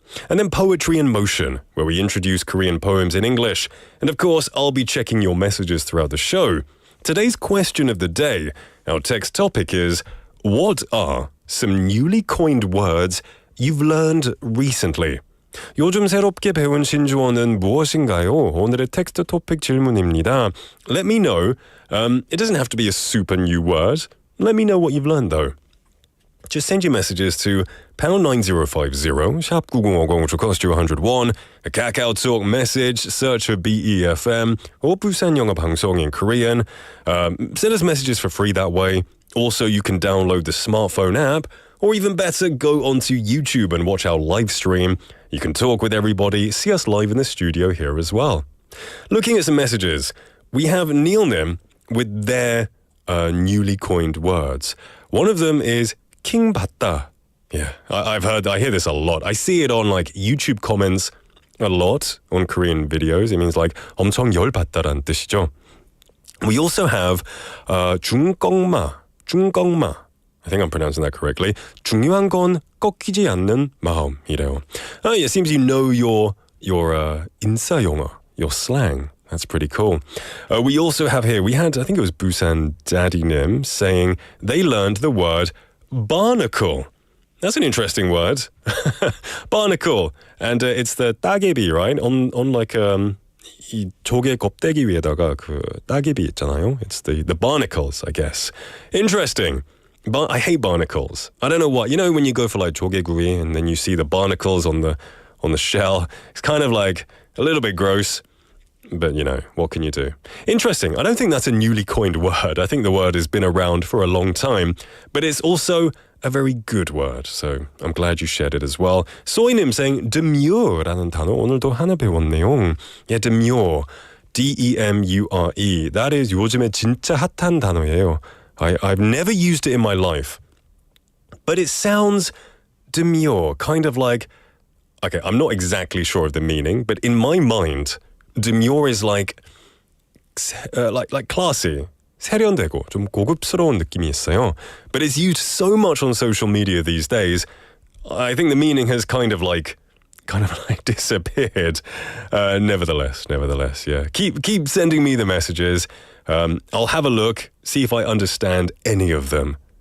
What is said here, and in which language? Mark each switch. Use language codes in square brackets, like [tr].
[en] And then Poetry in Motion, where we introduce Korean poems in English. And of course, I'll be checking your messages throughout the show. Today's question of the day, our text topic is, what are some newly coined words you've learned recently? [ko] 요즘 새롭게 배운 신조어는 무엇인가요? 오늘의 텍스트 토픽 질문입니다. [en] Let me know. It doesn't have to be a super new word. Let me know what you've learned though. Just send your messages to pound 9050, 샵 9050, which will cost you 101. A Kakao Talk message, search for BEFM or 부산영어방송 in Korean. Send us messages for free that way. Also, you can download the smartphone app, or even better, go onto YouTube and watch our live stream. You can talk with everybody, see us live in the studio here as well. Looking at some messages, we have Neil Nim with their newly coined words. One of them is king 받다. Yeah, I hear this a lot. [ko] I see it on like YouTube comments a lot on Korean videos. [en] It means like [ko] 엄청 열 받다라는 뜻이죠. [en] We also have 중껑마. I think I'm pronouncing that correctly. [ko] 중요한 건 꺾이지 않는 마음이래요. [en] It seems you know your 인싸영어, your slang. That's pretty cool. We also have here, I think it was Busan Daddy Nim saying they learned the word barnacle. That's an interesting word. Barnacle. And it's the 따개비, right? On like [ko] 이 조개 껍데기 위에다가 그 따개비 있잖아요. [en] It's the barnacles, I guess. Interesting. I hate barnacles. I don't know what. You know when you go for like 조개구이 and then you see the barnacles on the shell? It's kind of like a little bit gross. But, you know, what can you do? Interesting. I don't think that's a newly coined word. I think the word has been around for a long time. But it's also a very good word. So I'm glad you shared it as well. [ko] 소이님 saying demur라는 단어 오늘도 하나 배웠네요. [en] Yeah, demure. D-E-M-U-R-E. That is [ko] 요즘에 진짜 핫한 단어예요. [en] I've never used it in my life. But it sounds demure. Kind of like, okay, I'm not exactly sure of the meaning, but in my mind, demure is like classy. [ko] 세련되고 좀 고급스러운 느낌이 있어요. [en] But it's used so much on social media these days. I think the meaning has kind of like disappeared. Nevertheless, yeah. Keep sending me the messages. I'll have a look, see if I understand any of them.